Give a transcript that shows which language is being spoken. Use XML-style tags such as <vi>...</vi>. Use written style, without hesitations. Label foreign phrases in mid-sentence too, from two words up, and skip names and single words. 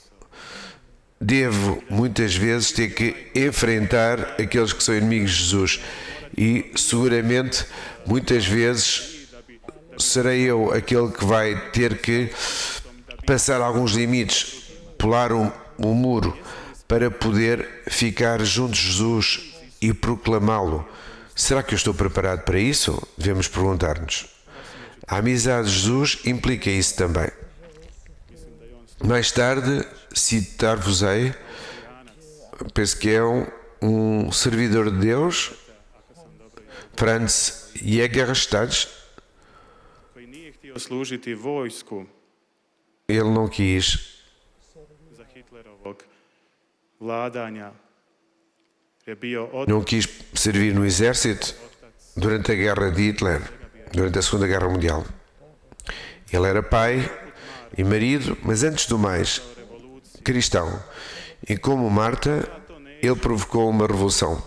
<pt>Devo muitas vezes ter que enfrentar aqueles que são inimigos de Jesus e seguramente muitas vezes serei eu aquele que vai ter que passar alguns limites, pular um muro para poder ficar junto de Jesus e proclamá-lo Será que eu estou preparado para isso? Devemos perguntar-nos. A amizade de Jesus implica isso também. Mais tarde, citar-vos-ei, penso que é um servidor de Deus, Franz Jägerstadt.</pt> <hr>koji nije htio služiti vojsku</hr> <pt>Ele não quis</pt> <hr>za Hitlerovog vladanja, je bio</hr> <pt>não quis servir no exército durante a guerra de Hitler, durante a Segunda Guerra Mundial. Ele era pai e marido, mas antes do mais, cristão. E como Marta, ele provocou uma revolução.</pt>